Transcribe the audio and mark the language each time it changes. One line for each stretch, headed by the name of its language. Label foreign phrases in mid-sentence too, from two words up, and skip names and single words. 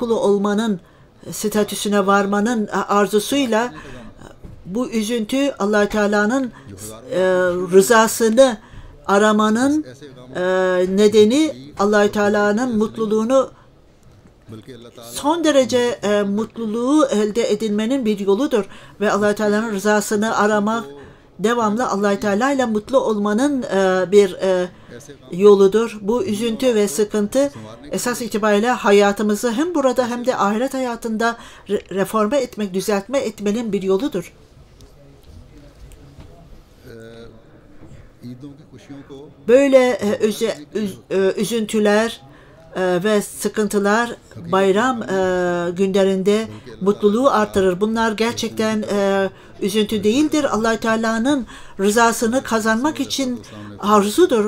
Turkish: kulu olmanın statüsüne varmanın arzusuyla bu üzüntü Allah Teala'nın rızasını aramanın nedeni, Allah Teala'nın mutluluğunu, son derece mutluluğu elde edinmenin bir yoludur ve Allah Teala'nın rızasını aramak devamlı Allah Teala ile mutlu olmanın bir yoludur. Bu üzüntü ve sıkıntı esas itibariyle hayatımızı hem burada hem de ahiret hayatında reforme etmek, düzeltme etmenin bir yoludur.
Urdu: عیدوں کی خوشیوں کو
Turkish: Böyle üzüntüler ve sıkıntılar bayram günlerinde mutluluğu artırır. Bunlar gerçekten üzüntü değildir. Allah-u Teala'nın rızasını kazanmak için arzudur.